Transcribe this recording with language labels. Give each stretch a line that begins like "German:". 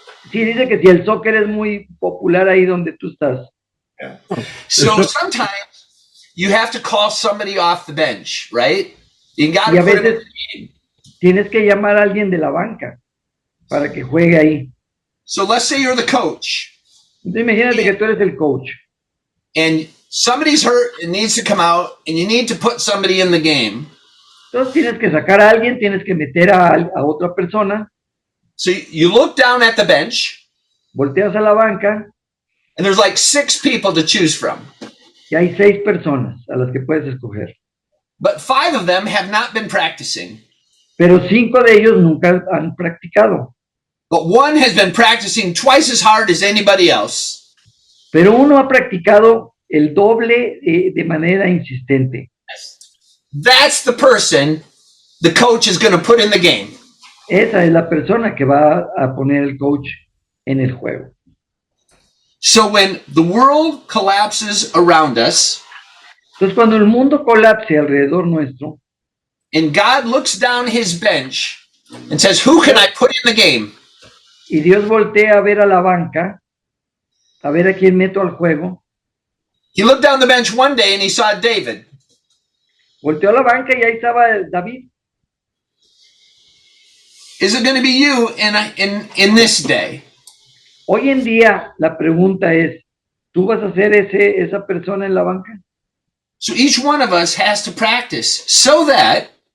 Spanish: Sí, dice que si el soccer es muy popular ahí donde tú estás.
English: Yeah. So sometimes you have to call somebody off the bench, right? You got to put him in the meeting.
Spanish: Tienes que llamar a alguien de la banca para que juegue ahí.
English: So let's say you're the coach.
Spanish: Entonces imagínate que tú eres el coach.
English: And somebody's hurt and needs to come out, and you need to put somebody in the game.
Spanish: Entonces tienes que sacar a alguien, tienes que meter a otra persona.
English: So you look down at the bench.
Spanish: Volteas a la banca.
English: And there's like 6 people to choose from.
Spanish: Y hay 6 personas a las que puedes escoger.
English: but 5 of them have not been practicing.
Spanish: pero 5 de ellos nunca han practicado.
English: But 1 has been practicing twice as hard as anybody else.
Spanish: Pero uno ha practicado el doble de manera insistente.
English: That's the person the coach is going to put in the game.
Spanish: Esa es la persona que va a poner el coach en el juego.
English: So when the world collapses around us,
Spanish: Entonces, cuando el mundo colapse alrededor nuestro
English: and God looks down his bench and says, who can I put in the game?
Spanish: y Dios voltea a ver a la banca, a ver a quién meto al juego,
English: He looked down the bench one day and he saw David.
Spanish: volteó a la banca y ahí estaba David.
English: Is it going to be you in this day?
Spanish: Hoy en día la pregunta es, ¿tú vas a ser esa persona en la banca?
English: So each one of us has to practice so that